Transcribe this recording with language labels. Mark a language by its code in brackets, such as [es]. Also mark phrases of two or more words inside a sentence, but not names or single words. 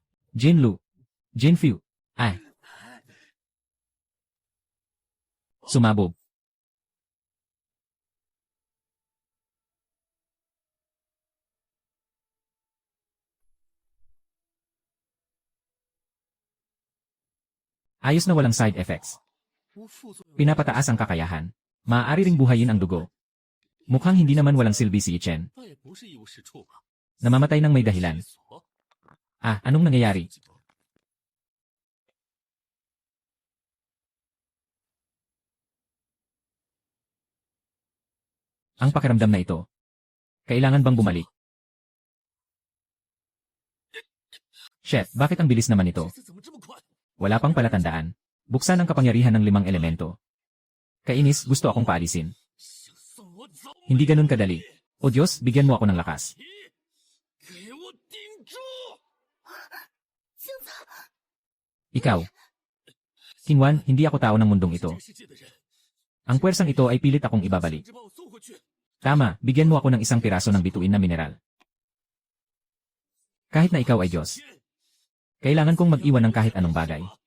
[tl] Jinlu. Jinfu. Ah. Sumabog. Ayos na walang [en] side effects. [zh] 无副作用， [tl] Pinapataas ang kakayahan. Maaari ring buhayin ang dugo. Mukhang hindi naman walang silbi si Yichen. [zh] 那也不是一无是处吧？ [tl] Namamatay ng may dahilan. [zh] 锁 [tl] Ah, anong nangyayari? Ang pakiramdam na ito. Kailangan bang bumalik? Chef, bakit ang bilis naman ito? [zh] 这次怎么这么快？ [tl] Wala pang palatandaan. Buksan ang kapangyarihan ng 5 elemento. Kainis, gusto akong paalisin. [zh] 想送我走？ [tl] Hindi ganun kadali. O Diyos, bigyan mo ako ng lakas. [zh] 给我顶住！星子， [tl] Ikaw. King Wan, hindi ako tao ng mundong [zh] 这 [tl] ito. [zh] 个世界的人， [tl] Ang puwersang ito ay pilit akong ibabalik. [zh] 一直把我送回去。 [tl] Tama, bigyan mo ako ng isang piraso ng bituin na mineral. Kahit na ikaw ay Diyos. Kailangan kong mag-iwan ng kahit anong bagay.